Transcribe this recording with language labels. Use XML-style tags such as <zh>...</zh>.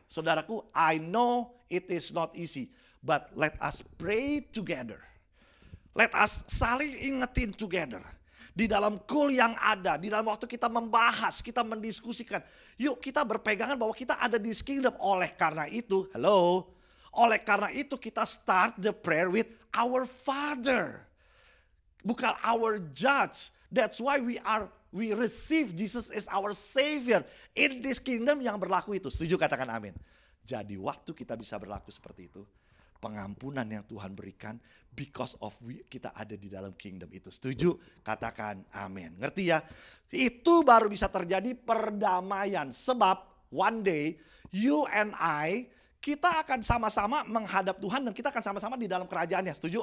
<en>Saudaraku, I know it is not easy. But let us pray together. Let us</en> <id>saling ingetin</id> <en>together.</en> <id>Di dalam kul yang ada, di dalam waktu kita membahas, kita mendiskusikan. Yuk kita berpegangan bahwa kita ada di kingdom. Oleh karena itu, oleh karena itu kita</id> <en>start the prayer with our Father.</en> <id>Bukan</id> <en>our judge. That's why we receive Jesus as our Savior. In this kingdom</en> <id>yang berlaku itu. Setuju, katakan amin. Jadi waktu kita bisa berlaku seperti itu, pengampunan yang Tuhan berikan</id> <en>because of</en> <id>kita ada di dalam kingdom itu. Setuju? Katakan amin. Ngerti ya? Itu baru bisa terjadi perdamaian. Sebab</id> <en>one day you and I,</en> <id>kita akan sama-sama menghadap Tuhan dan kita akan sama-sama di dalam kerajaannya. Setuju?</id>